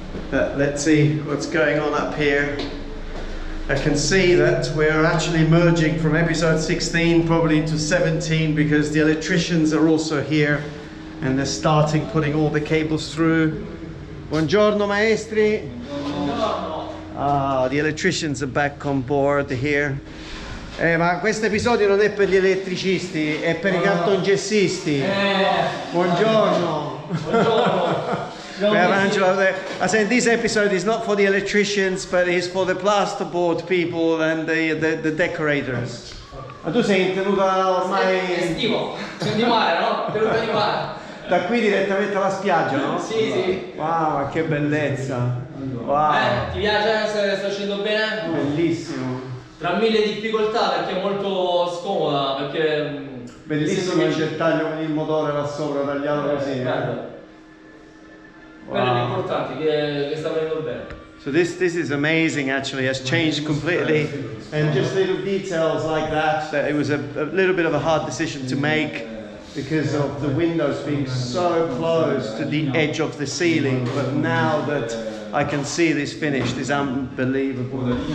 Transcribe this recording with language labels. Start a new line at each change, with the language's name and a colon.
English: But let's see what's going on up here. I can see that we're actually merging from episode 16 probably into 17 because the electricians are also here and they're starting putting all the cables through.
Italian: Buongiorno maestri.
English: Ah, the electricians are back on board here.
Italian: Ma questo episodio non è per gli elettricisti, è per i cartongessisti. Buongiorno. Buongiorno.
English: We have Angelo there. I said this episode is not for the electricians, but it's for the plasterboard people and the decorators.
Italian: Ma tu sei tenuta ormai... Estivo, di mare, no? Tenuta di mare. Da qui direttamente alla spiaggia, no? Sì, sì. Wow, che bellezza. Wow. Ti piace? Sta facendo bene? Bellissimo. Tra mille difficoltà perché è molto scomoda, perché... Bellissimo il dettaglio con il motore là sopra tagliato così. Quello è l'importante, che sta venendo bene.
English: So this is amazing actually, has changed completely, and just little details like that it was a little bit of a hard decision to make because of the windows being so close to the edge of the ceiling, but now that I can see this finished is unbelievable.